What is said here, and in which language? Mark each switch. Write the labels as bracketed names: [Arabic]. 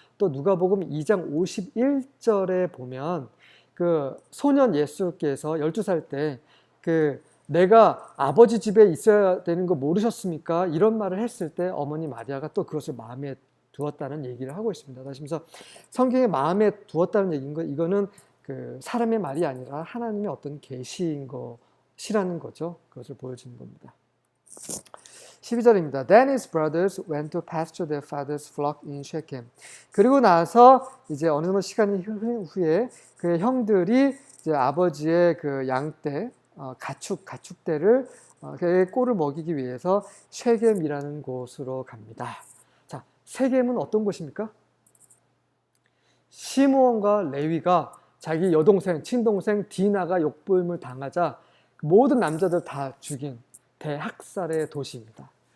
[Korean] 또 누가복음 2장 51절에 보면 그 소년 예수께서 12살 때 그 내가 아버지 집에 있어야 되는 거 모르셨습니까? 이런 말을 했을 때 어머니 마리아가 또 그것을 마음에 두었다는 얘기를 하고 있습니다. 그래서 성경에 마음에 두었다는 얘기인 거 이거는 그 사람의 말이 아니라 하나님의 어떤 계시인 것이라는 거죠. 그것을 보여주는 겁니다. 12절입니다. [English] Then his brothers went to pasture their father's flock in Shechem. [Korean] 그리고 나서 이제 어느 정도 시간이 후에 그 형들이 이제 아버지의 그 양떼, 가축대를 그의 꼴을 먹이기 위해서 쉐겜이라는 곳으로 갑니다. 자, 쉐겜은 어떤 곳입니까? 시므온과 레위가 자기 여동생, 친동생 디나가 욕보임을 당하자 모든 남자들 다 죽인 대학살의 도시입니다.